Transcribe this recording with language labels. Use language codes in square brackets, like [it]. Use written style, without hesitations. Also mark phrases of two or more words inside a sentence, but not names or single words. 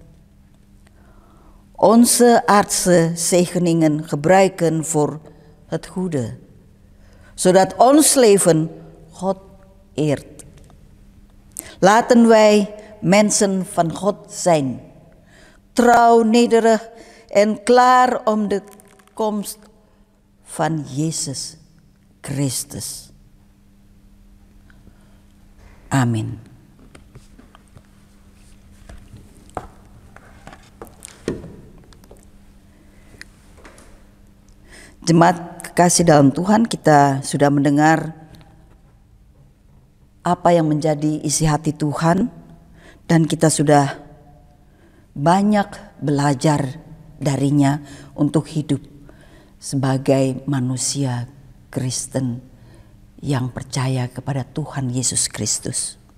[nl] Onze aardse zegeningen gebruiken voor het goede, zodat ons leven God eert. Laten wij mensen van God zijn, trouw, nederig en klaar om de komst van Jezus Christus. Amen. [id] Jemaat kekasih dalam Tuhan, kita sudah mendengar apa yang menjadi isi hati Tuhan dan kita sudah banyak belajar darinya untuk hidup sebagai manusia Kristen yang percaya kepada Tuhan Yesus Kristus.